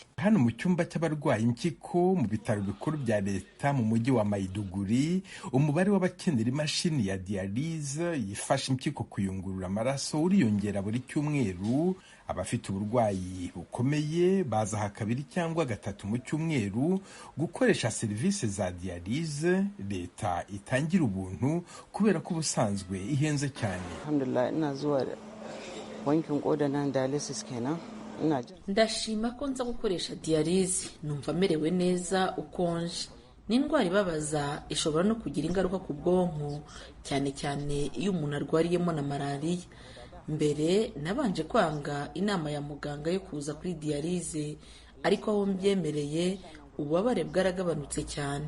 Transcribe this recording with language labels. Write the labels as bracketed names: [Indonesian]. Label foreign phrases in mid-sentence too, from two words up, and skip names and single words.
[Kinyarwanda] Hano mu cyumba cy'abarwayi impyiko mu bitaro bikuru bya leta mu mujyi wa Maiduguri, umubare w'abakenera imashini ya dialyse yifasha impyiko kuyungurura amaraso uriyongera buri cyumweru. Abafite uburwayi bukomeye baza ha 2 cyangwa 3 mu cyumweru gukoresha serivisi za dialyse leta itangira ubuntu kubera ko ubusanzwe ihenze cyane. [Hausa] Alhamdulillah ina zuwa wankin koda na dialysis kenan. [Kinyarwanda] Ndashima ko nza gukoresha dialyse, numva merewe neza ukonje. Ni indwara ibabaza, ishobora no kugira ingaruka ku bwonko cyane cyane iyo umuntu arwariyemo na malaria. Mbere nabanje kwanga inama ya muganga yo kuza kuri dialyse, ariko aho mbyemereye ububabare bwaragabanutse cyane.